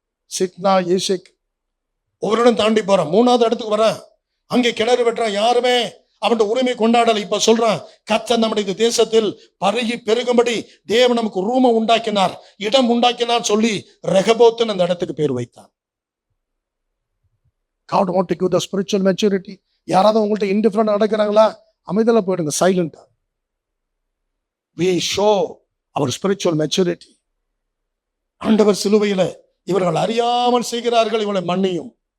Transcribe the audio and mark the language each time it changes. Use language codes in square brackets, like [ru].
[ta] சிட்னா ஈசேக் ஒவ்வொரு இடம் தாண்டி போறான். 3வது இடத்துக்கு வரான். அங்கே கிணறு வெட்டுறான். யாருமே அவன் உரிமை கொண்டாடல. இப்ப சொல்றான், கர்த்தர் நம்முடைய தேசத்தில் பருகி பெருகும்படி தேவன் நமக்கு ரூமை உண்டாக்கினார், இடம் உண்டாக்கினார் சொல்லி ரெகபோத்துன்னு அந்த இடத்துக்கு பேர் வைத்தான். [en] God want to give the spiritual maturity. [ta] யாராவது உங்கள்ட்ட இன்டிஃபரண்ட் நடக்கிறாங்களா? அமைதியில போயிடுங்க, சைலண்டா. [en] We show our spiritual maturity. [ta] ஆண்டவர் சிலுவையில இவர்கள் அறியாமல் செய்கிறார்கள், இவளை மன்னியும்.